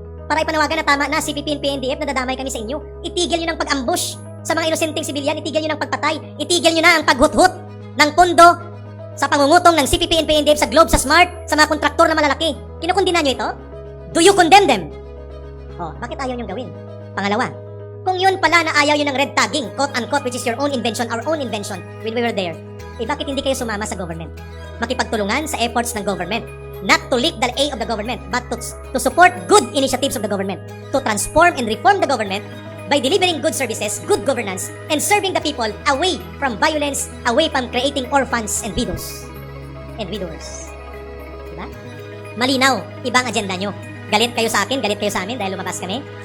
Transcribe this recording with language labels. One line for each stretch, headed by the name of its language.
Filipino: Para ipanawagan na tama na CPP, NPA, nadadamay kami sa inyo. Itigil nyo ng pag-ambush sa mga inosenteng sibilyan. Itigil nyo ng pagpatay. Itigil nyo na ang paghuthut ng pondo sa pangungutong ng CPP, NPA, sa Globe, sa Smart, sa mga kontraktor na malalaki. Kinukundina nyo ito?
English: Do you condemn them?
Filipino: Oh, bakit ayaw nyong gawin? Pangalawa, kung yun pala na ayaw yun ng
English: red tagging, quote-unquote, which is your own invention, our own invention, when we were there,
Filipino: bakit hindi kayo sumama sa
English: government?
Filipino: Makipagtulungan sa efforts ng government.
English: Not to leak the A of the government, but to support good initiatives of the government. To transform and reform the government by delivering good services, good governance, and serving the people away from violence, away from creating orphans and widows.
Filipino: Diba? Malinaw, ibang agenda nyo. Galit kayo sa akin, galit kayo sa amin dahil lumabas kami.